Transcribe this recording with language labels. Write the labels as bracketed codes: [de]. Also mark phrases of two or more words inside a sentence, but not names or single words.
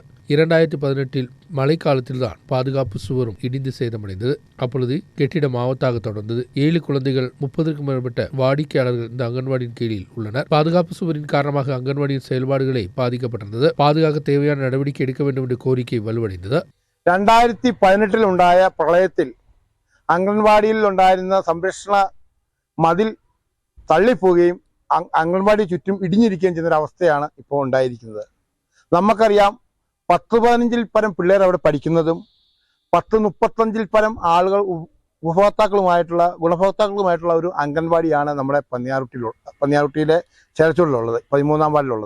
[ta] 2018 மழைக்காலத்தில் தான் பாதுகாப்பு சுவரும் இடிந்து சேதமடைந்தது. அப்பொழுது கெட்டிடம் ஆபத்தாக தொடர்ந்தது. 7 குழந்தைகள் 30க்கும் மேற்பட்ட வாடிக்கையாளர்கள் இந்த அங்கன்வாடியின் கீழில் உள்ளனர். பாதுகாப்பு சுவரின் காரணமாக அங்கன்வாடியின் செயல்பாடுகளை பாதிக்கப்பட்டிருந்தது. பாதுகாக்க தேவையான நடவடிக்கை எடுக்க வேண்டும் என்ற கோரிக்கை வலுவடைந்தது. [ml] 2018 ഉണ്ടായ പ്രളയത്തിൽ അംഗൻവാടിയിൽ ഉണ്ടായിരുന്ന സംരക്ഷണ മതിൽ തള്ളിപ്പോവുകയും അംഗൻവാടി ചുറ്റും ഇടിഞ്ഞിരിക്കുകയും ചെയ്യുന്നൊരവസ്ഥയാണ് ഇപ്പോൾ ഉണ്ടായിരിക്കുന്നത്. നമുക്കറിയാം 10-15 പരം പിള്ളേർ അവിടെ പഠിക്കുന്നതും 10-35 പരം ആളുകൾ ഗുണഭോക്താക്കളുമായിട്ടുള്ള ഒരു അംഗൻവാടിയാണ് നമ്മുടെ പന്നിയാർകുട്ടിയിലെ ചേലച്ചുവട്ടിലുള്ളത്, 13ആം വാർഡിലുള്ളത്.